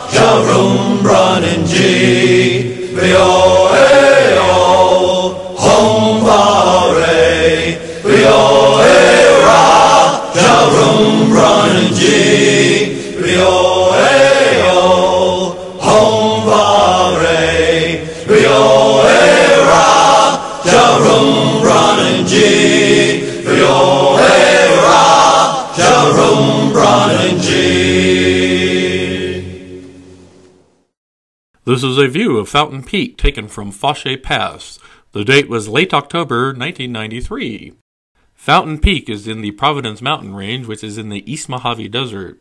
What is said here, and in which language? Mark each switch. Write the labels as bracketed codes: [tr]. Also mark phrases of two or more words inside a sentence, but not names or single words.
[en] Jarum Brun G, the O-A-O, home varay, the O-A-Ra, Jarum Brun G, the O-A-O, home varay, the O-A-Ra, Jarum Brun G, the O-A-Ra, Jarum Brun G. This is a view of Fountain Peak taken from Fauché Pass. The date was late October 1993. Fountain Peak is in the Providence Mountain Range, which is in the East Mojave Desert.